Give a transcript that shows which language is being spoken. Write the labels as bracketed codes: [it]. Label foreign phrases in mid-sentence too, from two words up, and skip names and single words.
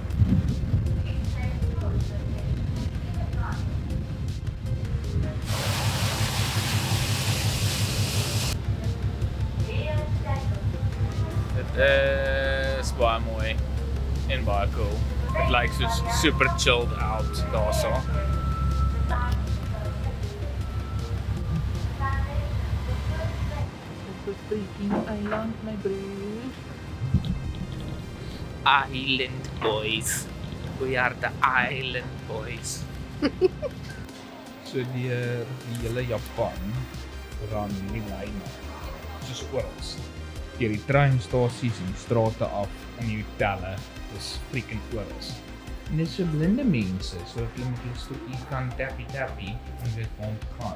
[af] Dit is baie mooi en baie cool. Dit lyk soos [en] super chilled out [af] daarso. Op 'n freaking eiland, my broer. [en] Island boys. We are the island boys. [af] So die hele Japan ran hierdie lyne soos oral. Deur die treinstasies en die strate af en die hotelle. Dis freaking oral. En dis so blinde mense, so dat jy met die stoekie kan tappie en dit gaan.